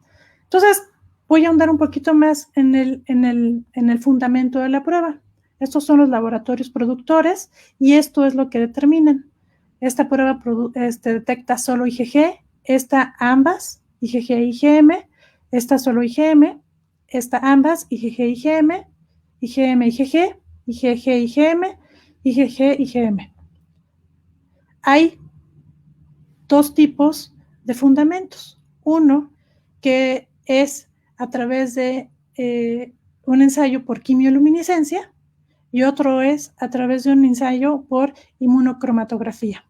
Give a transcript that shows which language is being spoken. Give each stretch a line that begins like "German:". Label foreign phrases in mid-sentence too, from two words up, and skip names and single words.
Spanish: Bueno, Entonces, voy a ahondar un poquito más en el fundamento de la prueba. Estos son los laboratorios productores y esto es lo que determinan. Esta prueba detecta solo IgG, esta ambas, IgG e IgM, esta solo IgM, esta ambas, IgG e IgM, IgM IgG, IgG IgM, IgG IgM. Hay dos tipos de fundamentos. Uno que es a través de un ensayo por quimioluminiscencia y otro es a través de un ensayo por inmunocromatografía.